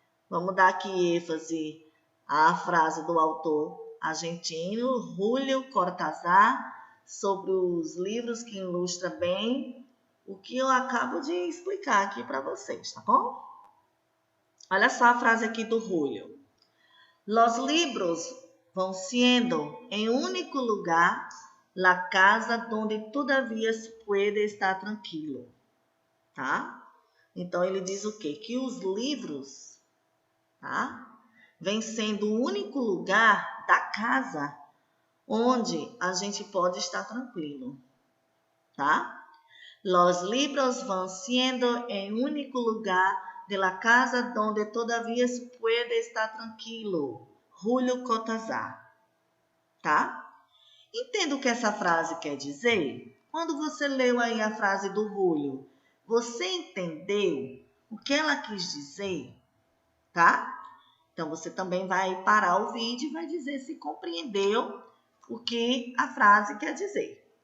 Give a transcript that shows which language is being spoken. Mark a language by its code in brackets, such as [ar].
[pt] Vamos dar aqui ênfase à frase do autor argentino, Julio Cortázar, sobre os livros que ilustram bem o que eu acabo de explicar aqui para vocês, tá bom? Olha só a frase aqui do Julio. [es] Los libros vão siendo em único lugar la casa donde todavía se puede estar tranquilo, tá? [pt] Então ele diz o quê? Que os livros, tá? Vem sendo o único lugar da casa onde a gente pode estar tranquilo, tá? [es] Los libros van siendo en único lugar de la casa donde todavía se puede estar tranquilo. [pt] Julio Cortázar, tá? Entenda o que essa frase quer dizer? Quando você leu aí a frase do Julio, você entendeu o que ela quis dizer, tá? Então, você também vai parar o vídeo e vai dizer se compreendeu o que a frase quer dizer.